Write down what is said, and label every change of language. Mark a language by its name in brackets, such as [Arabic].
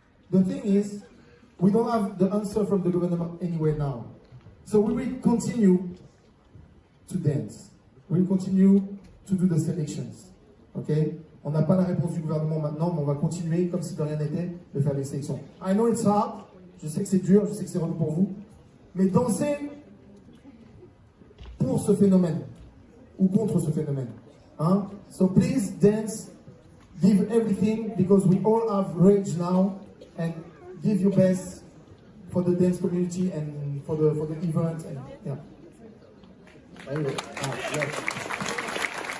[English] The thing is, we don't have the answer from the government anywhere now. So we will continue to dance. We will continue to do the selections. Okay? [French] On n'a pas la réponse du gouvernement maintenant, mais on va continuer, comme si de rien n'était, de faire les sélections. [English] I know it's hard. [French] Je sais que c'est dur, je sais que c'est relou pour vous. Mais danser pour ce phénomène. Ou contre ce phénomène. Hein? [English] So please dance. Give everything, because we all have rage now. And give your best for the dance community and for the event. And yeah. Anyway, yes.